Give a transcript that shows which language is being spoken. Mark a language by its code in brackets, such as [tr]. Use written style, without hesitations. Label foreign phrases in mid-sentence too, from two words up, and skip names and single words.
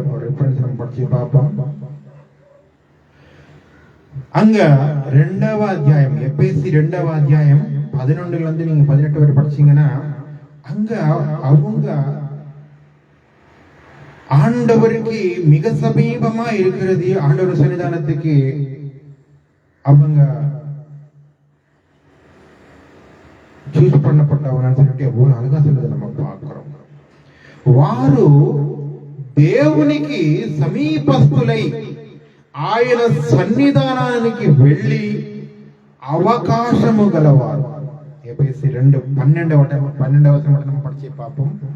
[ta] ஒரு ரெஃபரன்ஸ் நம்ம படிச்சு பார்ப்போம். அங்க 2வது அத்தியாயம், எபேசி 2வது அத்தியாயம் 11 இருந்து நீங்க 18 வரை படிச்சீங்கன்னா அங்க அவங்க ஆண்டவருக்கு மிக சமீபமா இருக்கிறது. ஆண்டவர் சன்னிதானத்துக்கு அவங்க చూస్ பண்ணப்பட்டவங்க சொல்லிட்டு எவ்வளவு அழகா சொல்றதை நம்ம பார்க்கிறோம். [te] వారు దేవునికి సమీపస్తులై ఆయన సన్నిధానానికి వెళ్ళి అవకాశము గలవారు. ఎఫెసీ 2:12 మనం [ta] படிச்சு பார்ப்போம்.